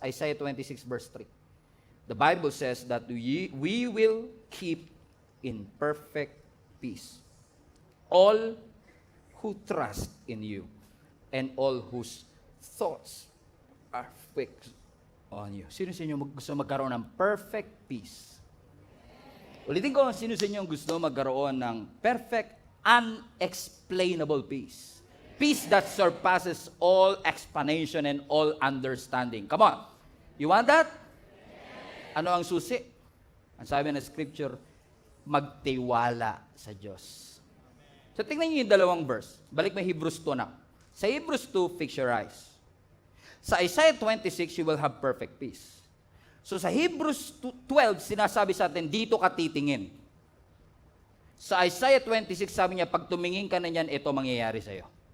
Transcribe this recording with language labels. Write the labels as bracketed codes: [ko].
[en] Isaiah 26 verse 3. The Bible says that we will keep in perfect peace all who trust in you and all whose thoughts are fixed on you. [tl] Sino sa inyo gusto magkaroon ng [en] perfect peace? [tl] Ulitin ko, sino sa inyo gusto magkaroon ng [en] perfect, unexplainable peace? Peace that surpasses all explanation and all understanding. Come on. You want that? [tl] Ano ang susi? Ang sabi ng scripture, magtiwala sa Diyos. So tingnan niyo yung dalawang verse. Balik mo Hebrews 2 na. [en] Sa Hebrews 2, fix your eyes. Sa Isaiah 26, you will have perfect peace. [tl] So sa Hebrews 12, sinasabi sa atin, dito ka titingin. Sa Isaiah 26, sabi niya, pag tumingin ka na niyan, ito mangyayari sa'yo.